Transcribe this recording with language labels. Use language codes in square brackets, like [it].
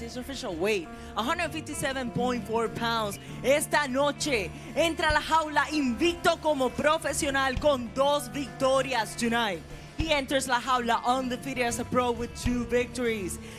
[en] His official weight, 157.4 pounds. [es] Esta noche entra a la jaula invicto como profesional con 2 victorias [en] tonight. He enters la jaula undefeated as a pro with 2 victories.